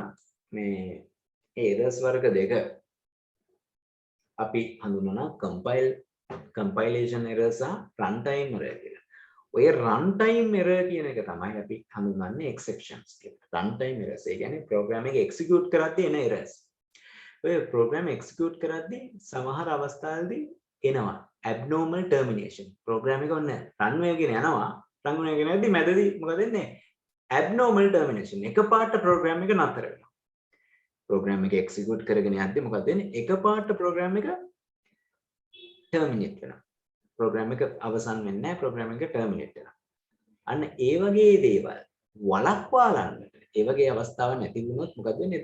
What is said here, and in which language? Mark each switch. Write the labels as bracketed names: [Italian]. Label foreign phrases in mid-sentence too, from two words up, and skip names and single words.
[Sinhala] මේ errors වර්ග දෙක අපි හඳුන්වනවා [English] compilation error [Sinhala] සහ [English] runtime error [Sinhala] කියලා. ඔය [English] runtime error [Sinhala] කියන එක තමයි අපි හඳුන්වන්නේ exceptions කියලා. [English] runtime errors [Sinhala] ඒ කියන්නේ program එක execute කරද්දී එන errors. ඔය [English] program execute [Sinhala] කරද්දී සමහර අවස්ථාවලදී එනවා [English] abnormal termination. [Sinhala] program එක ඔන්න run වෙගෙන යනවා. run වෙගෙන යද්දී මැදදී මොකද වෙන්නේ? [English] abnormal termination. [Sinhala] එකපාරට program එක නතර වෙනවා. program එක execute කරගෙන යද්දී මොකද වෙන්නේ? එකපාරට program එක terminate වෙනවා. program එක අවසන් වෙන්නේ නැහැ. program එක terminate වෙනවා. අන්න ඒ වගේ දේවල් වළක්වා ගන්නට ඒ වගේ අවස්ථාවක් නැති වුණොත් මොකද වෙන්නේ?